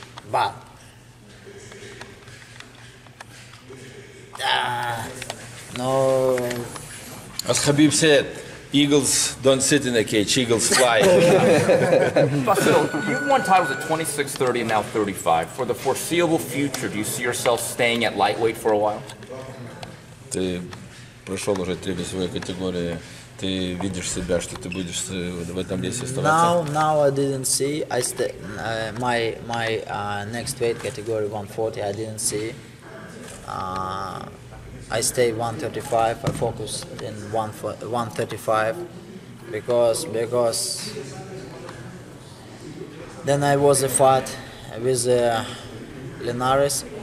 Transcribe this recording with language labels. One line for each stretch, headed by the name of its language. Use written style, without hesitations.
English: But no. As Khabib said, eagles don't sit in a cage, eagles fly. Vasyl, you've won titles at 26, 30, and now 35. For the foreseeable future, do you see yourself staying at lightweight for a while?
Russian: Ты прошел уже 3 весовые категории. Ты видишь себя, что ты будешь в этом весе оставаться?
English: Now I didn't see. I my next weight category 140. I didn't see. I stay 135. I focus in 135 because then I was a fight with Linares.